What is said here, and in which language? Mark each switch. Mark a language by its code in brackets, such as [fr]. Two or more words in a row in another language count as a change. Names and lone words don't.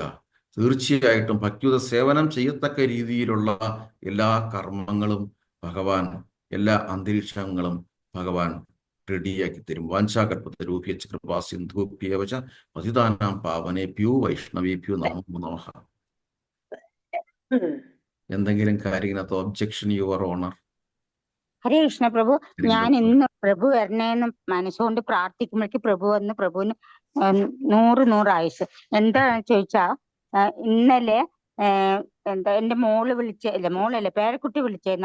[ml] തീർച്ചയായിട്ടും ഭക്തിയുത സേവനം ചെയ്യത്തക്ക രീതിയിലുള്ള എല്ലാ കർമ്മങ്ങളും ഭഗവാൻ, എല്ലാ അന്തരീക്ഷങ്ങളും ഭഗവാൻ റെഡിയാക്കി തരും. [sa] വാഞ്ചാകൽപതരോഭ്യച്ച കൃപാ സിന്ധൂഭ്യേവച പതിതാനാം പാവനേഭ്യോ വൈഷ്ണവേഭ്യോ നമോ നമഃ. [ml] എന്തെങ്കിലും കാര്യത്തിനകത്ത് [en] objection, your honor? [ml] ഹരേ കൃഷ്ണ പ്രഭു. ഞാൻ ഇന്ന് പ്രഭു വരണേന്ന് മനസ്സുകൊണ്ട് പ്രാർത്ഥിക്കുമ്പോഴേക്ക് പ്രഭു വന്ന് പ്രഭുവിന് 100 ആയുസ്. എന്താന്ന് ചോദിച്ചാ, ഇന്നലെ എന്താ എന്റെ മോള് മോളല്ല പേരക്കുട്ടി വിളിച്ചായിരുന്നു.